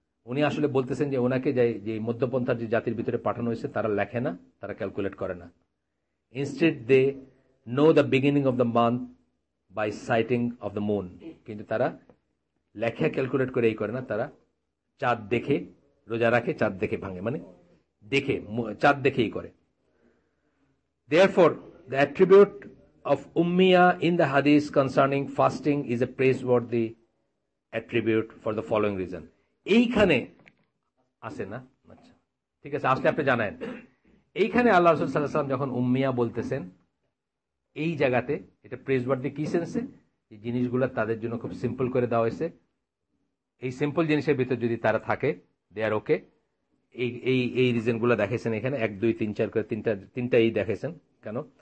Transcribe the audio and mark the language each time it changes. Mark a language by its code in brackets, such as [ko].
[bn] উনি আসলে বলতেছেন যে ওনাকে যে মধ্যপন্থার যে জাতির ভিতরে পাঠানো হয়েছে তারা লেখে না, তারা ক্যালকুলেট করে না। [en] instead they know the beginning of the month by sighting of the moon, [bn] কিন্তু তারা লেখা ক্যালকুলেট করে এই করে না, তারা চাঁদ দেখে রোজা রাখে, চাঁদ দেখে ভাঙে, মানে দেখে চাঁদ দেখেই করে। [en] Therefore, the attribute of Ummiyah in the Hadith concerning fasting is a praiseworthy attribute for the following reason. [bn] এইখানে আসে না, আচ্ছা ঠিক আছে, আসলে আপনি জানেন এইখানে আল্লাহ রাসূল সাল্লাল্লাহু আলাইহি ওয়াসাল্লাম যখন উম্মিয়া বলতেছেন এই জায়গাতে, এটা প্রেজওয়ার্দি কি সেন্সে, এই জিনিসগুলো তাদের জন্য খুব সিম্পল করে দেওয়া হয়েছে। এই সিম্পল জিনিসের ভিতর যদি তারা থাকে, দে আর ওকে। এই রিজনগুলো দেখাইছেন এখানে 1, 2, 3, 4 করে তিনটা এই দেখাইছেন। কেন?